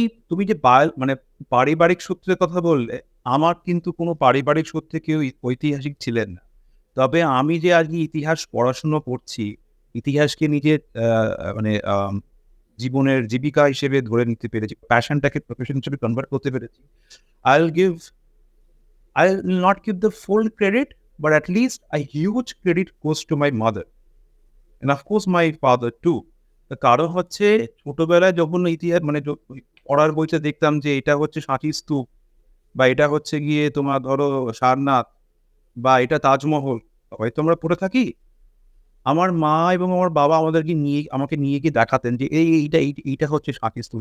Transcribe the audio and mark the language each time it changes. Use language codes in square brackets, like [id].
[bn] তুমি যে মানে পারিবারিক সূত্রের কথা বললে, আমার কিন্তু কোনো পারিবারিক সূত্রে কেউ ঐতিহাসিক ছিলেন না। তবে আমি যে আজকে ইতিহাস পড়াশুনো করছি, ইতিহাসকে নিজের মানে জীবনের জীবিকা হিসেবে ধরে নিতে পেরেছি। প্যাশনটাকে প্রফেশন হিসেবে কনভার্ট করতে পেরেছি। [en] I'll give I'll not give the full credit, but at least a huge credit goes to my mother and of course my father too. [bn] তার কারণ হচ্ছে ছোটবেলায় যখন ইতিহাস মানে পড়ার বইতে দেখতাম যে এটা হচ্ছে সাঁচির স্তূপ বা এটা হচ্ছে গিয়ে তোমার ধরো সারনাথ বা এটা তাজমহল, হয়তো আমরা পড়ে থাকি। আমার মা এবং আমার বাবা আমাকে নিয়ে গিয়ে দেখাতেন যে এইটা হচ্ছে সাঁচির স্তূপ।